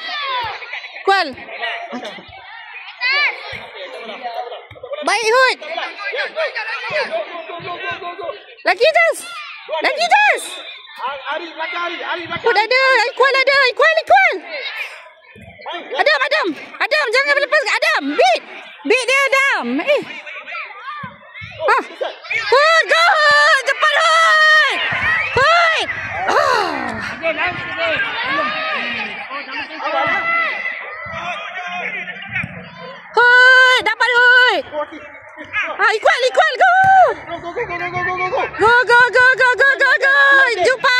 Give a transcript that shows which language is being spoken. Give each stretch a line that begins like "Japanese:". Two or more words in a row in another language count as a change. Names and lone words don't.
Malay: Kual. Baik, Hood. Lagi Ijaz. Ari belakang. Hood ada. Iqbal ada. Adam, jangan lepas. Adam, beat dia, Adam. Hood, go Hood. Cepat Hood. Hood, dapat Hood. Iqbal,
English: go. Go.
Malay: Jumpa.